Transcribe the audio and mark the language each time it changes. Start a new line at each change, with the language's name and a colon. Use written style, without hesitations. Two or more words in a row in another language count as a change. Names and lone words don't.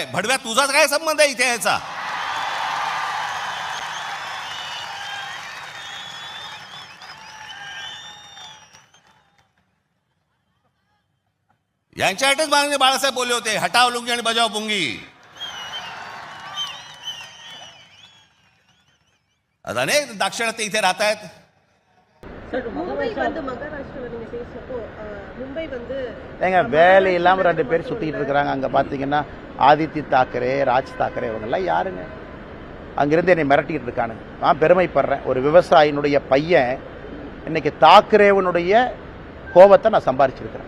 Marathi: भडव्या तुझाच काय संबंध आहे इथे याचा. यांच्यासाठीच माननीय बाळासाहेब बोलले होते,
Hindi: हटाव लुंगी
Marathi: आणि
Hindi: बजाव पुंगी.
Marathi: आता अनेक दाक्षिणात्य इथे राहत आहेत.
Tamil: ஏங்க வேலை இல்லாமல் 2 பேர் சுற்றிக்கிட்டு இருக்கிறாங்க. அங்கே பார்த்தீங்கன்னா ஆதித்ய தாக்கரே, ராஜ் தாக்கரே இவங்கெல்லாம் யாருங்க? அங்கிருந்து என்னை மிரட்டிக்கிட்டு இருக்கானுங்க. நான் பெருமைப்படுறேன். ஒரு விவசாயினுடைய பையன் இன்னைக்கு தாக்கரேவனுடைய கோபத்தை நான் சம்பாரிச்சிருக்கிறேன்.